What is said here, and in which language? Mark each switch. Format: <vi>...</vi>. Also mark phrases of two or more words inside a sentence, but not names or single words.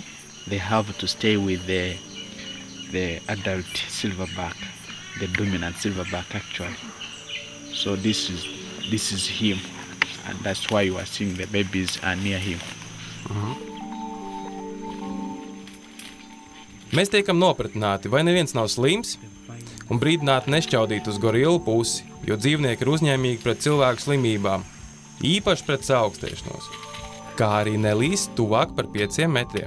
<en>They have to stay with the adult silverback, the dominant silverback actually. So this is him, and that's why you are seeing the babies are near him.</en> <lv>Mēs tiekam nopratināti, vai neviens nav slims, un brīdināti nešķaudīt uz gorillu pusi, jo dzīvnieki ir uzņēmīgi pret cilvēku slimībām, īpaši pret saaugstēšanos, kā arī nelīst tuvāk par 5 metriem.</lv>